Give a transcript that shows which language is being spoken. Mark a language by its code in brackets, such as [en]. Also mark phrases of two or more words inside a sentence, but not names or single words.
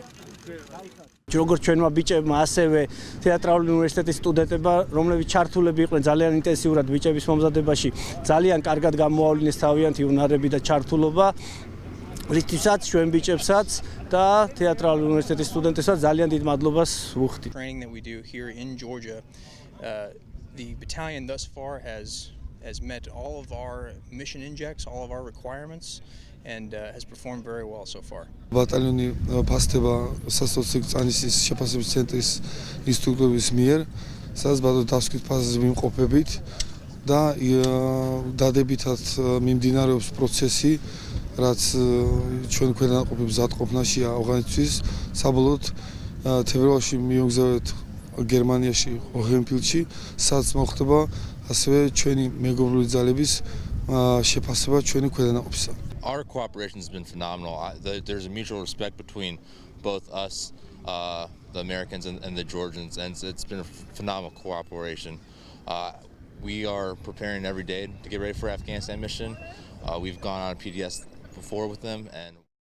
[ka] როგორც ჩვენმა ბიჭებმა, ასევე თეატრალური უნივერსიტეტის სტუდენტებმა, რომლებიც ჩართულები იყვნენ ძალიან ინტენსიურად ბიჭების მომზადებაში, ძალიან კარგად გამოავლინეს თავიანთი უნარები და ჩართულობა. რითვისაც ჩვენ ბიჭებსაც და თეატრალური უნივერსიტეტის სტუდენტებსაც ძალიან დიდ მადლობას ვუხდით. [en] Training that we do here in Georgia, the battalion thus far has met all of our mission injects, all of our requirements, and has performed very well so far. [ka] ბატალიონი ფასდება სასწავლო წანისის შეფასების ცენტრის ინსტრუქტორების მიერ, სადაც ბატონო დასკვით ფაზაზე ვიმყოფებით და დადებითად მიმდინარეობს პროცესი, რაც ჩვენ ქვედანაყოფების ზატყოფნაში ავღანეთის საბოლოოდ თებერვალში მივგზავნეთ გერმანიაში ჰოჰენფილდში, სადაც მოხდება ასევე ჩვენი მეგობრული ძალების შეფასება ჩვენი ქვედანაყოფისა. [en] Our cooperation has been phenomenal. There's a mutual respect between both us, the Americans, and the Georgians, and it's been a phenomenal cooperation. We are preparing every day to get ready for Afghanistan mission. We've gone on a PDS before with them, and